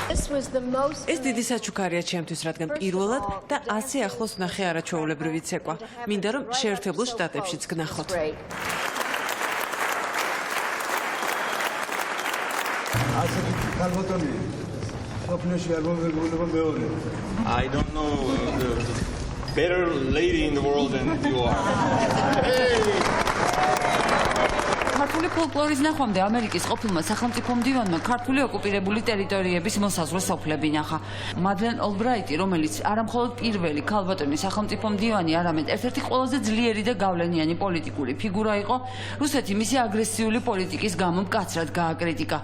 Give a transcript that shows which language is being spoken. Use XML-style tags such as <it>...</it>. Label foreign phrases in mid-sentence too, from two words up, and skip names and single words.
<ka>ეს დიდი საჩუქარია ჩემთვის, რადგან პირველად და ასე ახლოს ვნახე არაჩვეულებრივი ცეკვა. მინდა რომ შეერთებულ შტატებშიც გნახოთ. ასეთი ქალბატონი სოფლიოში არ მომეგონება მეორე.</ka> <en>I don't know the better lady in the world than you are.</en> <ka>ქართული ფოლკლორის ნახვამდე ამერიკის ყოფილმა სახელმწიფო მდივანმა ქართული ოკუპირებული ტერიტორიების მოსაზღვრე სოფლები ნახა. მადლენ ოლბრაიტი, რომელიც არამხოლოდ პირველი ქალბატონი სახელმწიფო მდივანი, არამედ ერთ-ერთი ყველაზე ძლიერი და გავლენიანი პოლიტიკური ფიგურა იყო, რუსეთი მისი აგრესიული პოლიტიკის გამო მკაცრად გააკრიტიკა.</ka>